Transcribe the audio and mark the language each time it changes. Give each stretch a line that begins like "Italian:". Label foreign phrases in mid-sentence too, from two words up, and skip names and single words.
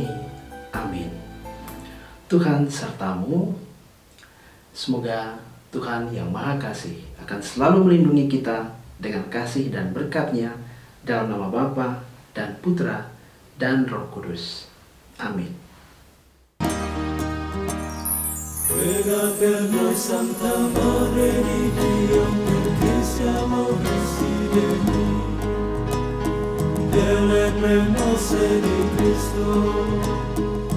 Indonesian: Amin. Tuhan sertamu. Semoga Tuhan yang Maha Kasih akan selalu melindungi kita dengan kasih dan berkat-Nya, dalam nama Bapa dan Putra dan Roh Kudus. Amin.
Italian: Pregate noi Santa Madre di Dio, perché siamo residenti delle premesse di Cristo.